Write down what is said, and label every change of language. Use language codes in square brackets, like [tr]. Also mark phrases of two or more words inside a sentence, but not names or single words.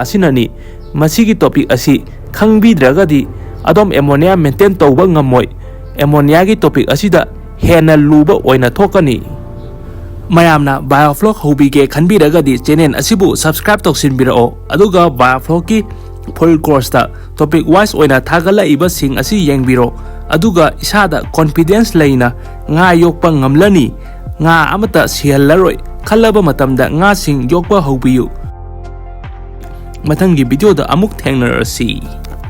[mni] asinani masigi topic asi khangbidragadi adom [en] ammonia maintain [mni] tawba ngamoi ammonia gi topic asida hena luba oina thokani mayamna biofloc hobige khanbiragadi channel asibu subscribe toksinbirao aduga biofloc ki [en] full course [mni] ta [en] topic wise [mni] oina thagala iba sing asi yengbiro aduga isada confidence leina nga yokpa ngamlani nga amata sihallaroi khalaba matamda nga sing yokpa hobiyu mathanggi video da amuk thengnarasi.